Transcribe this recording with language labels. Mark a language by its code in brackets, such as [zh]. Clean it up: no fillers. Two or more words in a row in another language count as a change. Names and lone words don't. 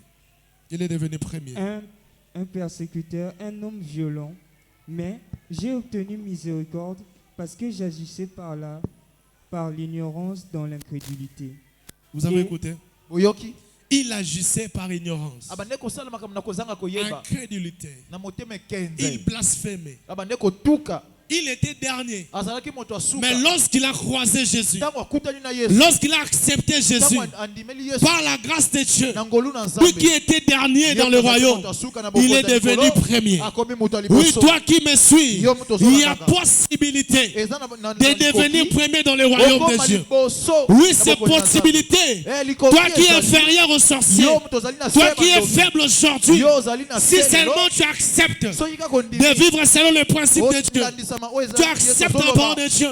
[fr] Il est devenu premier. Un persécuteur, un homme violent, mais j'ai obtenu miséricorde parce que j'agissais par l'ignorance dans l'incrédulité. Vous avez écouté? il agissait par ignorance, [ln] abande kosala makambo na kozanga koyeba [fr] incrédulité. [ln] na motema [fr] Il [ln] ekenze [fr] blasphémait. [ln] abande kotuka [fr] Il était dernier. [ln] azalaki moto asuka [fr] Mais lorsqu'il a croisé Jésus, [ln] ntango akutani na Yesu [fr] lorsqu'il a accepté Jésus, [ln] ntango andimeli Yesu [fr] par la grâce de Dieu, [ln] na ngolu na [fr] lui [ln] Nzambe [fr] qui était dernier dans le royaume, il est devenu premier. [ln] akomi moto [fr] Oui, [ln] liboso [fr] toi qui me suis, il y a possibilité [ln] eza na [fr] de devenir premier dans le royaume de Dieu. Oui, c'est possibilité. Toi qui es inférieur aux sorciers, toi qui es faible aujourd'hui, si seulement tu acceptes de vivre selon le principe de Dieu, tu acceptes la parole de Dieu.